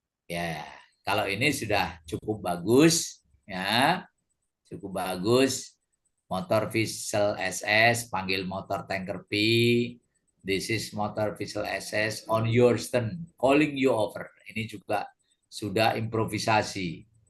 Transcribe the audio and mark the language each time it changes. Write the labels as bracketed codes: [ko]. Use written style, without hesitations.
[id] Ya, kalau ini sudah cukup bagus, ya, cukup bagus. Motor vessel SS panggil motor tanker P. [en] This is motor vessel SS on your stern, calling you over. [id] Ini juga sudah improvisasi.